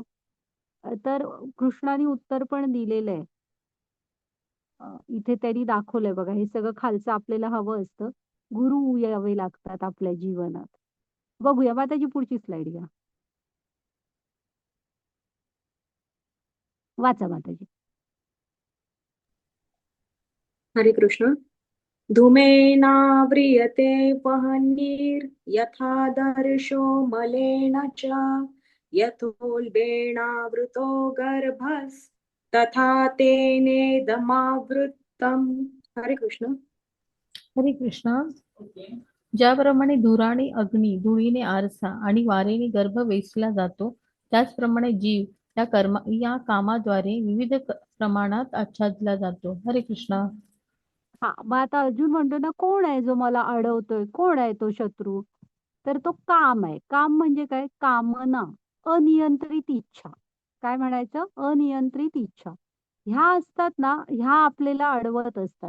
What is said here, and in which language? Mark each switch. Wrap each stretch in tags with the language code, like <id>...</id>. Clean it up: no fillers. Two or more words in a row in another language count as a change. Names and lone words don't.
<mr>तर कृष्णाने उत्तर पण दिलेलं आहे. इथे त्यांनी दाखवलंय बघा, हे सगळं खालचं आपल्याला हवं असतं. गुरु यावे लागतात आपल्या जीवनात. बघूया माताजी पुढची स्लाईड घ्या. वाचा माताजी. हरे कृष्ण.</mr> <sa>धूमेनाव्रियते वह्निर्यथा दर्शो मलेन च यथोल्बेनावृतो गर्भस् तथा तेनेदमावृतम्.</sa> <mr>हरे कृष्ण. हरे कृष्णा. ज्याप्रमाणे धुराने अग्नी, धुळीने आरसा आणि वारेने गर्भ वेचला जातो, त्याचप्रमाणे जीव या कामाद्वारे विविध प्रमाणात आच्छादला जातो. हरे कृष्णा. हां, मग आता अर्जुन म्हणतो ना, कोण आहे जो मला अडवतोय? कोण आहे तो शत्रू? तर तो काम आहे. काम म्हणजे काय? कामना, अनियंत्रित इच्छा. काय म्हणायचं? अनियंत्रित इच्छा. ह्या असतात ना, ह्या आपल्याला अडवत असतात.</mr>